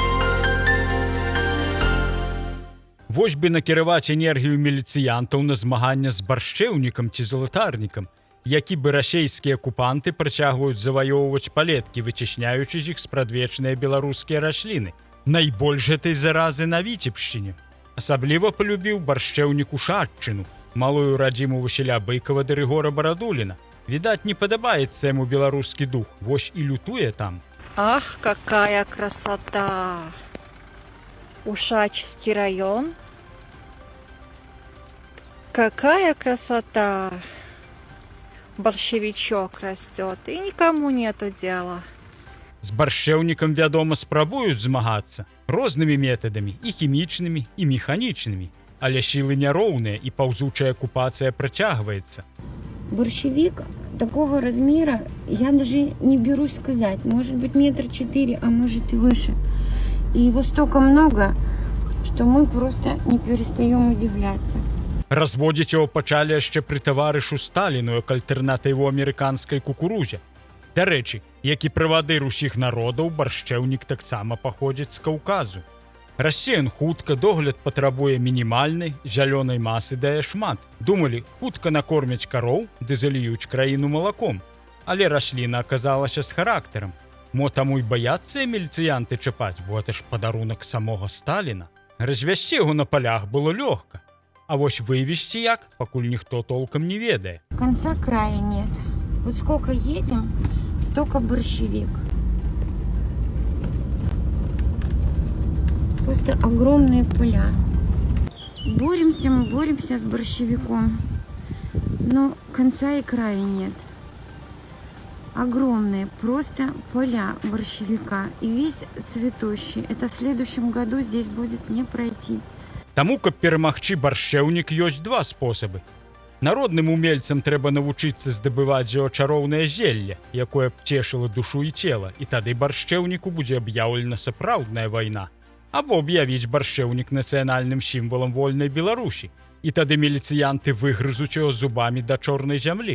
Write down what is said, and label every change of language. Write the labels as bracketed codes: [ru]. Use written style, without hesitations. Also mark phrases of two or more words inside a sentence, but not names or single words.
[be] Вось бы накіраваць энергію міліцыянтаў на змагання з баршчэўнікам ці залатарнікам, які бы расейскія акупанты працягваюць заваёўваць палеткі, вычысняючы з іх спрадвечныя беларускія расліны. Найбольш гэтай заразы на Віцебшчыне. Асабліва палюбіў баршчэўнік Ушаччыну, малую радзіму Васіля Быкова ды Рыгора Барадуліна. Відаць, не падабаецца яму беларускі дух, вось і лютуе там. [ru] Ах, какая красота! Ушачский район. Какая красота! Борщевичок растет, и никому нету дела. [be] З баршчэўнікам, вядома, спрабуюць змагацца рознымі метадамі, і хімічнымі, і механічнымі. Але сілы няроўныя, і паўзучая акупацыя працягваецца. [ru] Борщевик такого размера я даже не берусь сказать. Может быть 4 метра, а может и выше. И его столько много, что мы просто не перестаем удивляться. [be] Разводзіць яго пачалі яшчэ пры таварышу Сталіну як альтэрнатыву амерыканскай кукурузе. Дарэчы, як і правадыр усіх народаў, баршчэўнік таксама паходзіць з Каўказу. Расце ён хутка, догляд патрабуе мінімальны, зялёнай масы дае шмат. Думалі, хутка накормяць кароў, ды заліюць краіну малаком. Але расліна аказалася з характарам. Мо таму і баяцца міліцыянты чапаць, бо гэта ж падарунак самога Сталіна. Развязці яго на палях было лёгка. А вось вывезці як, пакуль ніхто толком не ведае. [ru] Конца края нет. Вот сколько едем, столько борщевик. Просто огромные поля. Боремся мы, боремся с борщевиком. Но конца и края нет. Огромные просто поля борщевика. И весь цветущий. Это в следующем году здесь будет не пройти. [be] Таму, каб перамагчы баршчэўнік, ёсць два спосабы. Народным умельцам трэба навучыцца здабываць яго чароўнае зелле, якое б цешыла душу і цела, і тады баршчэўніку будзе аб'яўлена сапраўдная вайна. Або аб'явіць баршчэўнік нацыянальным сімвалам вольнай Беларусі, і тады міліцыянты выгрызуць яго зубамі да чорнай зямлі.